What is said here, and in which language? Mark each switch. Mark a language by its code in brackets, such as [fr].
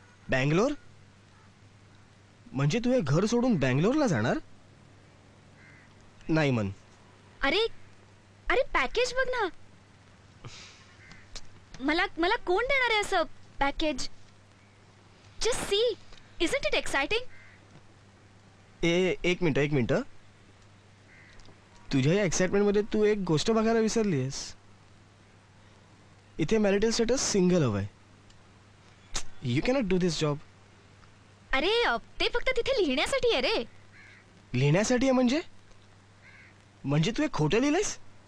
[mr] बँगलोर? म्हणजे तू हे घर सोडून बँगलोरला जाणार? नाही मन. अरे अरे पॅकेज बघ ना. मला कोण देणार आहे असं package? [en] Just see, isn't it exciting? [mr] एक मिनिट. तुझ्या या एक्साइटमेंटमध्ये तू एक गोष्ट बघायला विसरलीस. इथे मॅरिटल स्टेटस सिंगल हवंय. [en] You cannot do this job. [mr] अरे ते फक्त तिथे लिहिण्यासाठी आहे रे. लिहिण्यासाठी आहे म्हणजे तू एक खोटं लिहिलंयस?